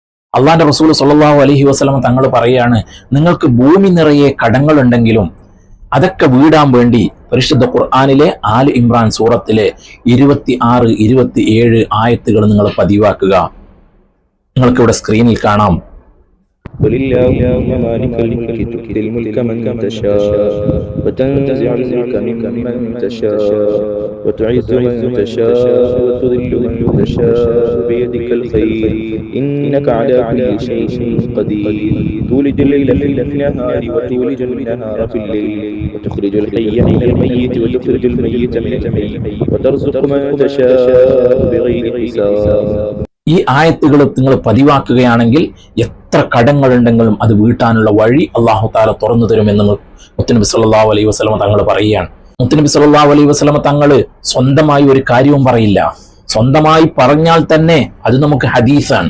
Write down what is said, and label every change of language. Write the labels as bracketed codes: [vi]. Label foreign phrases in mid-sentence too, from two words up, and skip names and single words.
[ml] അള്ളാന്റെ റസൂൽ [ar] صلى الله عليه وسلم [ml] തങ്ങൾ പറയാണ്, നിങ്ങൾക്ക് ഭൂമി നിറയെ കടങ്ങളുണ്ടെങ്കിലും അതൊക്കെ വീടാൻ വേണ്ടി പരിശുദ്ധ ഖുർആനിലെ ആല് ഇമ്രാൻ സൂറത്തിലെ 26, 27 ആയത്തുകൾ നിങ്ങൾ പതിവാക്കുക. നിങ്ങൾക്ക് ഇവിടെ സ്ക്രീനിൽ കാണാം. [ar] قل اللهم مالك الملك تؤتي الملك من تشاء وتنزع الملك ممن تشاء وتعز من تشاء وتذل من تشاء بيدك الخير إنك على كل شيء قدير تولج الليل في النهار وتولج النهار في الليل وتخرج الحي من الميت وتخرج الميت من الحي وترزق من تشاء بغير حساب. [ml] ഈ ആയത്തുകൾ നിങ്ങൾ പതിവാക്കുകയാണെങ്കിൽ എത്ര കടങ്ങളുണ്ടെങ്കിലും അത് വീട്ടാനുള്ള വഴി [ar] الله تعالى [ml] തുറന്നു തരുമെന്ന് മുത്തുനബി [ar] صلى الله عليه وسلم [ml] തങ്ങൾ പറയുകയാണ്. മുത്തുനബി [ar] صلى الله عليه وسلم [ml] തങ്ങൾ സ്വന്തമായി ഒരു കാര്യവും പറയില്ല. സ്വന്തമായി പറഞ്ഞാൽ തന്നെ അത് നമുക്ക് ഹദീസാണ്.